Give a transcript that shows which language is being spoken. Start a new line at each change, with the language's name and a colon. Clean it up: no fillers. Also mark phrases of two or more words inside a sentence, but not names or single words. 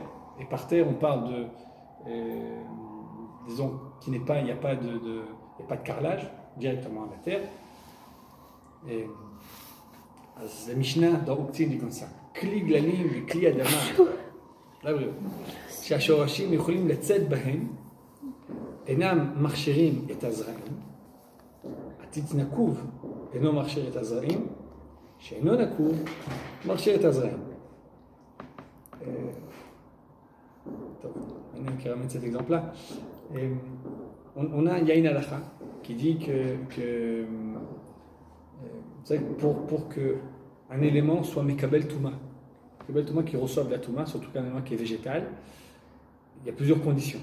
French: Et par terre, on parle de, disons, il n'y a pas de carrelage, directement à la terre. Et la Mishnah dans Uktzin dit comme ça.
Hebrew: כלי גללים וכלי אדמה.
French: Là, oui.
Hebrew: שהשורשים יכולים לצאת בהם, אינם מכשירים את הזרעים. עתיד נקוב אינו מכשיר את הזרעים, שאינו נקוב מכשיר את הזרעים. טוב, אני אקרא את
French: cet exemple-là. Il y a une halakha qui dit que pour qu'un élément soit
Hebrew: מקבל טומאה,
French: qui reçoit la touma, surtout qu'un élément qui est végétal, il y a plusieurs conditions.